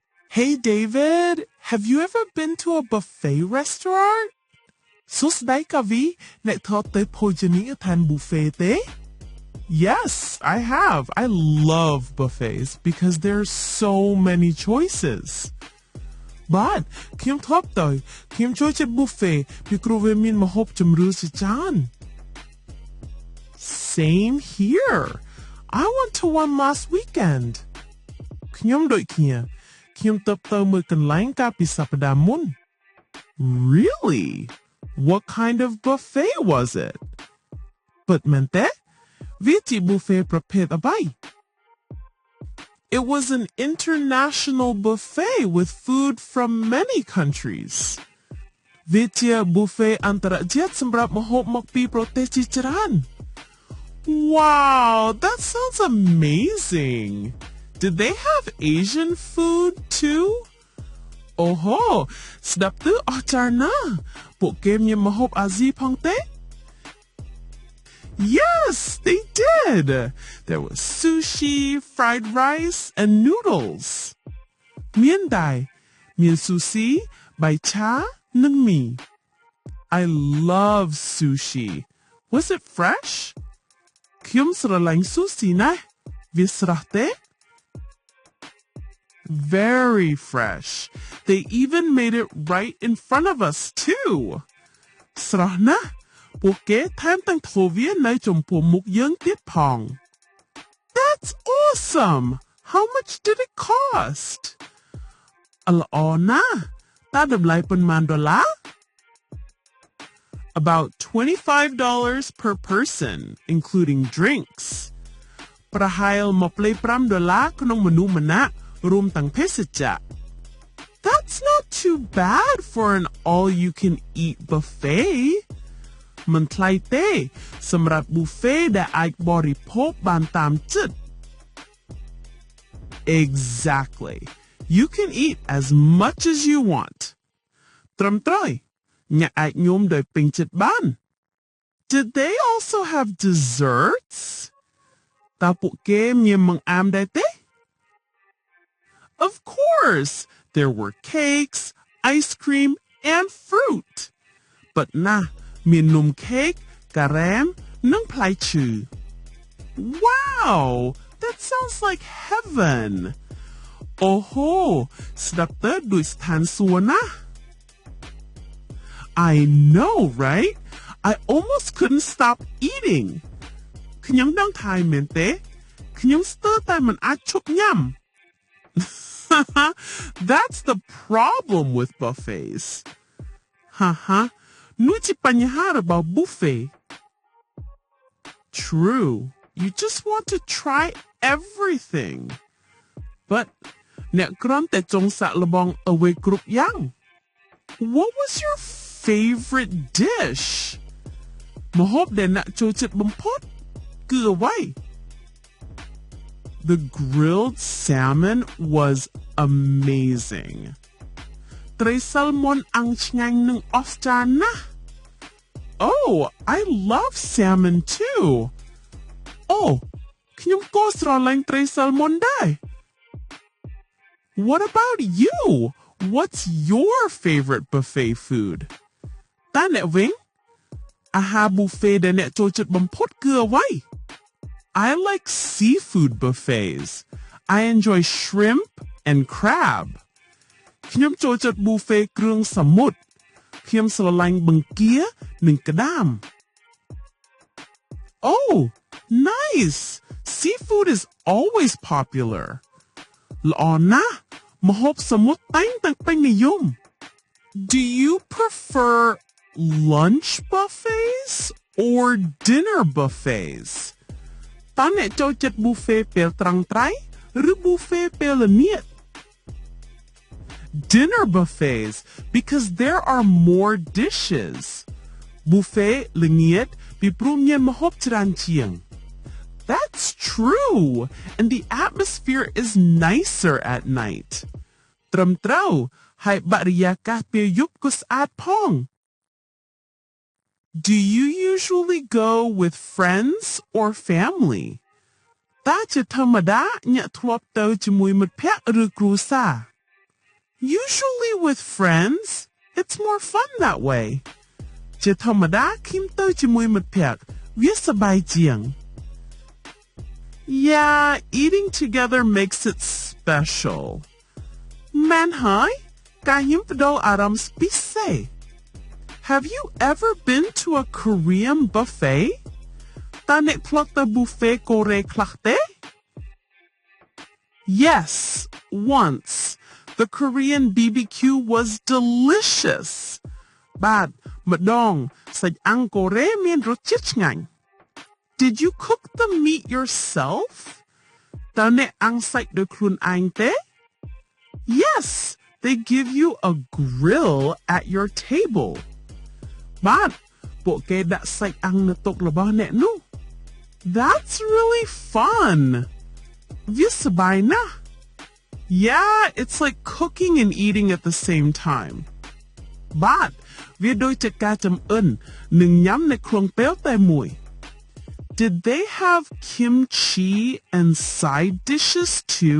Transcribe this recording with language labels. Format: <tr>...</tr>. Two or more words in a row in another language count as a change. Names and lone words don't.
<en>Hey David, have you ever been to a buffet restaurant?</en> <km>សួស្តីកាវីអ្នកធ្លាប់ទៅភោជនីយដ្ឋាន buffet ទេ</km> <en>Yes, I have. I love buffets because there are so many choices.</en> <km>But ខ្ញុំធ្លាប់ទៅខ្ញុំចូលចិត្ត buffet ពីព្រោះវាមានម្ហូបជម្រើសជាច្រើន</km> <en>Same here. I went to one last weekend.</en> <km>ខ្ញុំដូចគ្នាខ្ញុំទៅមើលកន្លែងកាលពីសប្តាហ៍មុន Really?</km> <en>What kind of buffet was it? But</en> <km>មែនទេវាជា buffet ប្រភេទអ្វី</km> <en>It was an international buffet with food from many countries.</en> <km>វាជា buffet អន្តរជាតិសម្រាប់ម្ហូបមកពីប្រទេសជាច្រើន</km> <en>Wow, that sounds amazing. Did they have Asian food too?</en> <km>Oho, ស្ដាប់ទៅអស្ចារ្យណាស់ពួកគេមានម្ហូបអាស៊ីផងទេ</km> <en>Yes, they did. There was sushi, fried rice, and noodles.</en> <km>មានដែរមាន sushi, បាយឆា និងមី</km> <en>I love sushi. Was it fresh?</en> <km>ខ្ញុំស្រឡាញ់ sushi ណាស់វាស្រស់ទេ</km> <en>Very fresh. They even made it right in front of us too.</en> <km>ស្រស់ណាស់ពួកគេថែមទាំងធ្វើវានៅចំពោះមុខយើងទៀតផង</km> <en>That's awesome. How much did it cost?</en> <km>ល្អណាស់តើតម្លៃប៉ុន្មានដុល្លារ</km> <en>About $25 per person, including drinks.</en> <km>ប្រហែល$25ក្នុងមនុស្សម្នាក់រួមទាំងភេសជ្ជៈ</km> <en>That's not too bad for an all-you-can-eat buffet.</en> <km>មិនថ្លៃទេសម្រាប់ buffet ដែលអាចបរិភោគបានតាមចិត្ត Exactly.</km> <en>You can eat as much as you want.</en> <km>ត្រឹមត្រូវអ្នកអាចញោមដោយពេញចិត្តបាន</km> <en>Did they also have desserts?</en> <km>តើពួកគេមានបង្អែមដែរទេ</km> <en>Of course, there were cakes, ice cream, and fruit.</en> <km>But ណាមាននំ cake, ការ៉េម និងផ្លែឈើ</km> <en>Wow, that sounds like heaven.</en> <km>អូហូស្ដាប់ទៅដូចស្ថានសួគ៌ណាស់</km> <en>I know, right? I almost couldn't stop eating.</en> <km>ខ្ញុំដឹងថាមែនទេខ្ញុំស្ទើរតែមិនអាចឈប់ញ៉ាំ</km> <en>That's the problem with buffets.</en> <km>នោះជាបញ្ហារបស់ buffet.</km> <en>True. You just want to try everything.</en> <km>But អ្នកគ្រាន់តែចង់សាកល្បងអ្វីគ្រប់យ៉ាង</km> <en>What was your favorite dish?</en> <km>ម្ហូបដែលអ្នកចូលចិត្តបំផុតគឺអ្វី</km> <en>The grilled salmon was amazing.</en> <km>ត្រីសាល់ម៉ុនអាំងឆ្ងាញ់និងអស្ចារ្យណាស់</km> <en>Oh, I love salmon too.</en> <km>Oh, ខ្ញុំក៏ស្រឡាញ់ត្រីសាល់ម៉ុនដែរ</km> <en>What about you? What's your favorite buffet food?</en> <km>តើអ្នកវិញអាហារ buffet ដែលអ្នកចូលចិត្តបំផុតគឺអ្វី</km> <en>I like seafood buffets. I enjoy shrimp and crab.</en> <km>ខ្ញុំចូលចិត្ត buffet គ្រឿងសមុទ្រខ្ញុំស្រឡាញ់បង្គានិងក្តាម</km> <en>Oh, nice. Seafood is always popular.</en> <km>ល្អណាស់ម្ហូបសមុទ្រតែងតែពេញនិយម</km> <en>Do you prefer lunch buffets or dinner buffets?</en> <km>តើអ្នកចូលចិត្ត buffet ពេលត្រង់ត្រៃឬ buffet ពេលល្ងាច</km> <en>Dinner buffets because there are more dishes.</en> <km>Buffet ល្ងាចពីព្រោះមានម្ហូបច្រើនជាង</km> <en>That's true. And the atmosphere is nicer at night.</en> <km>ត្រឹមត្រូវហើយបរិយាកាសពេលយប់ក៏ស្អាតផង</km> <en>Do you usually go with friends or family?</en> <km>តើជាធម្មតាអ្នកធ្លាប់ទៅជាមួយមិត្តភ័ក្តិឬគ្រួសារ</km> <en>Usually with friends, it's more fun that way.</en> <km>ជាធម្មតាខ្ញុំទៅជាមួយមិត្តភក្តិវាសប្បាយជាង</km> <en>Yeah, eating together makes it special.</en> <km>មែនហើយការញ៉ាំផ្ដោអារម្មណ៍ពិសេស</km> <en>Have you ever been to a Korean buffet?</en> <km>តើអ្នកធ្លាប់ទៅ buffet កូរ៉េខ្លះទេ</km> <en>Yes, once. The Korean BBQ was delicious.</en> <km>បាទម្ដងសាច់អាំងកូរ៉េមានរសជាតិឆ្ងាញ់</km> <en>Did you cook the meat yourself?</en> <km>តើអ្នកអាំងសាច់ដោយខ្លួនឯងទេ</km> <en>Yes, they give you a grill at your table.</en> <km>បាទពួកគេដាក់សាច់អាំងនៅតុរបស់អ្នកនោះ</km> <en>That's really fun.</en> <km>វាសប្បាយណាស់</km> <en>Yeah, it's like cooking and eating at the same time.</en> <km>But វាដូចជាការចម្អិននិងញ៉ាំនៅក្នុងពេលតែមួយ</km> <en>Did they have kimchi and side dishes too?</en>